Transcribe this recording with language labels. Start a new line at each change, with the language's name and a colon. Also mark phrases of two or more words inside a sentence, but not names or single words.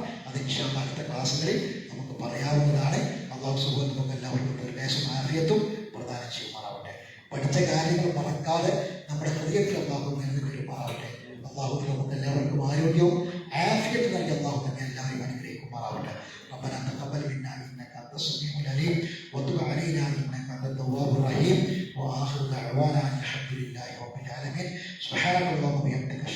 Malayalam: അത്
Arabic: إن شاء الله
Malayalam: അടുത്ത ക്ലാസ്സുകളിൽ നമുക്ക് പറയാവുന്നതാണ്.
Arabic: الله سبحانه
Malayalam: നമുക്ക് എല്ലാവർക്കും ദീർഘായുസ്സും ആഫിയത്തും പ്രദാനം ചെയ്യുമാറാവട്ടെ. പഠിച്ച കാര്യങ്ങൾ മറക്കാതെ നമ്മുടെ ഹൃദയത്തിൽ അള്ളാഹു നിലനിൽക്കുമാറാവട്ടെ. അള്ളാഹു നമുക്ക് എല്ലാവർക്കും ആരോഗ്യവും ആഫിയത്തും നൽകി അള്ളാഹു നമ്മെ എല്ലാവരും അനുഗ്രഹിക്കുമാറാവട്ടെ.
Arabic: ربنا تقبل منا انك انت السميع العليم وتب علينا انك انت التواب الرحيم واخر دعوانا الحمد لله رب العالمين. سبحانك اللهم وبحمدك